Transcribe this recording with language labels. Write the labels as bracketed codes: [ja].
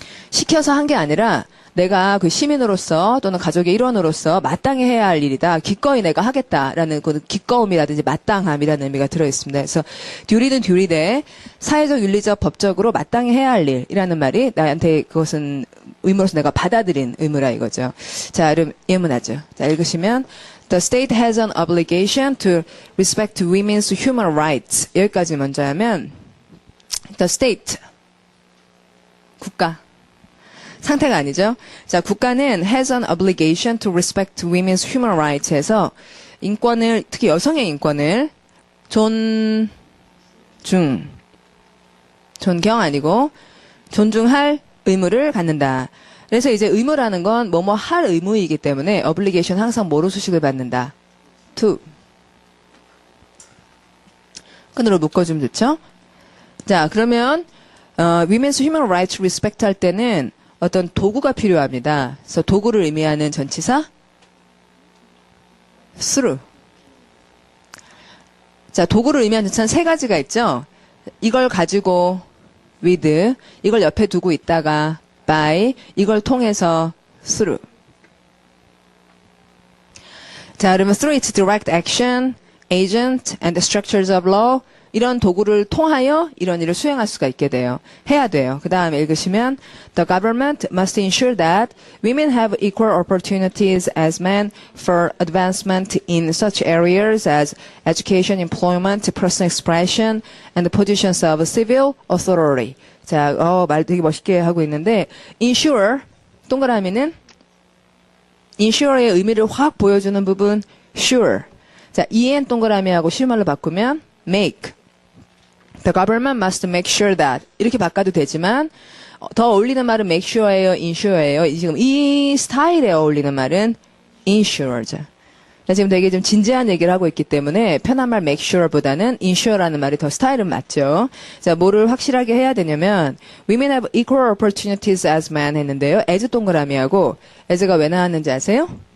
[ko] 시켜서 한 게 아니라 내가 그 시민으로서 또는 가족의 일원으로서 마땅히 해야 할 일이다. 기꺼이 내가 하겠다라는 그 기꺼움이라든지 마땅함이라는 의미가 들어있습니다. 그래서 듀리는 듀리되 사회적, 윤리적, 법적으로 마땅히 해야 할 일이라는 말이 나한테 그것은 의무로서 내가 받아들인 의무라 이거죠. 자, 그럼 예문하죠. 자, 읽으시면 [en] The state has an obligation to respect women's human rights. [ko] 여기까지 먼저 하면 The state 국가 상태가 아니죠. 자, 국가는 [en] has an obligation to respect women's human rights [ko] 해서 인권을, 특히 여성의 인권을 존경 아니고 존중할 의무를 갖는다. 그래서 이제 의무라는 건 뭐뭐 할 의무이기 때문에 obligation 항상 뭐로 수식을 받는다. [en] to. [ko] 끈으로 묶어주면 좋죠. 자, 그러면 women's human rights respect 할 때는 어떤 도구가 필요합니다. 그래서 도구를 의미하는 전치사 through. 자, 도구를 의미하는 전치사는 세 가지가 있죠. 이걸 가지고 with, 이걸 옆에 두고 있다가 by, 이걸 통해서 through. 자, 그러면 [en] through its direct action, agent, and the structures of law. [ko] 이런 도구를 통하여 이런 일을 수행할 수가 있게 돼요. 해야 돼요. 그 다음에 읽으시면 [en] The government must ensure that women have equal opportunities as men for advancement in such areas as education, employment, personal expression, and the positions of civil authority. [ko] 자, 말 되게 멋있게 하고 있는데 ensure, 동그라미는 ensure의 의미를 확 보여주는 부분 sure. 자, en 동그라미하고 실말로 바꾸면 make. [en] The government must make sure that [ko] 이렇게 바꿔도 되지만 더 어울리는 말은 [en] make sure예요, ensure예요. [ko] 지금 이 스타일에 어울리는 말은 ensure죠. 지금 되게 좀 진지한 얘기를 하고 있기 때문에 편한 말 make sure보다는 ensure라는 말이 더 스타일은 맞죠. 자, 뭐를 확실하게 해야 되냐면 [en] women have equal opportunities as men [ko] 했는데요. as 동그라미하고 as가 왜 나왔는지 아세요?